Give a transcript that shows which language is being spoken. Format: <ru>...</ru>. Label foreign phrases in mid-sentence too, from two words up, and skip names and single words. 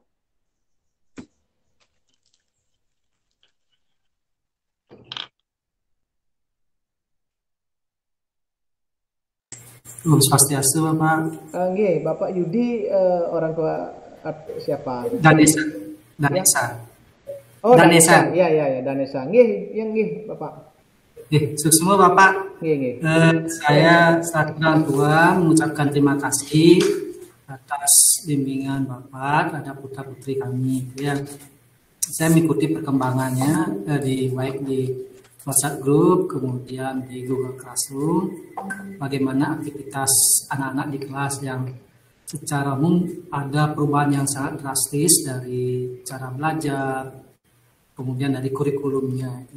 <id>Swastiastu Bapak. Nggih, Bapak Yudi orang tua siapa? Danesa. Oh, Danesa. Iya, Danesa. Nggih, Bapak. Semua Bapak. Nggih. Saya selaku orang tua mengucapkan terima kasih atas bimbingan Bapak terhadap putra-putri kami. Ya. Saya mengikuti perkembangannya baik di WhatsApp group, kemudian di Google Classroom, bagaimana aktivitas anak-anak di kelas yang secara umum ada perubahan yang sangat drastis dari cara belajar, kemudian dari kurikulumnya.</id>